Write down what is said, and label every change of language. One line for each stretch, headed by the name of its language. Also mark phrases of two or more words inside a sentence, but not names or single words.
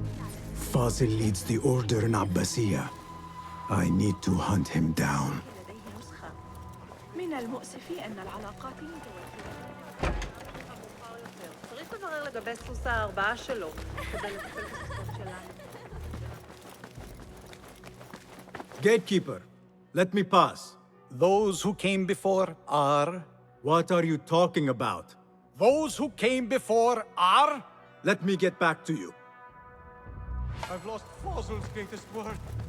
English: Fazil leads the order in Abbasiyah. I need to hunt him down.
Arabic: من المؤسف أن العلاقات متوترة.
Hebrew: צריך לברר לגבי סוס הארבעה שלו כדי לטפל בסוסות שלנו.
English: Gatekeeper, let me pass. Those who came before are... What are you talking about? Those who came before are... Let me get back to you. I've lost Fossil's greatest word.